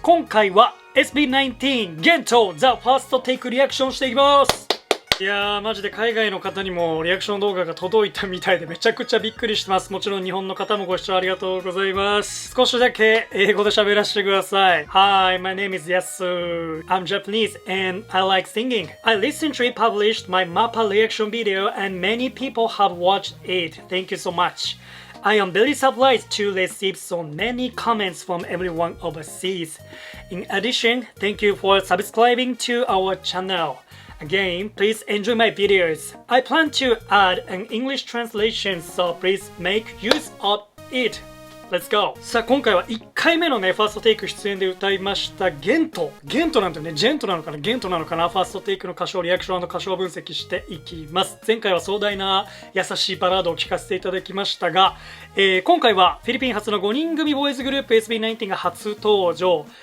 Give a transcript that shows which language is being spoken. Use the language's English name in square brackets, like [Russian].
[Japanese] 今回は SB19 ゲントザ・ファーストテイクリアクションしていきます。いやー、マジで海外の方にもリアクション動画が届いたみたいでめちゃくちゃびっくりしてます。もちろん日本の方もご視聴ありがとうございます。少しだけ英語で喋らせてください。 [English] Hi, my name is Yasu. I'm Japanese and I like singing. I recently published my MAPPA reaction video and many people have watched it. Thank you so much.I am very surprised to receive so many comments from everyone overseas. In addition, thank you for subscribing to our channel. Again, please enjoy my videos. I plan to add an English translation, so please make use of it. Let's go! [Japanese] さあ今回は1回目のねファーストテイク出演で歌いましたゲントなんてねジェントなのかなゲントなのかなファーストテイクの歌唱リアクション&歌唱分析していきます。前回は壮大な優しいバラードを聴かせていただきましたが、今回はフィリピン初の5人組ボーイズグループ SB19 が初登場。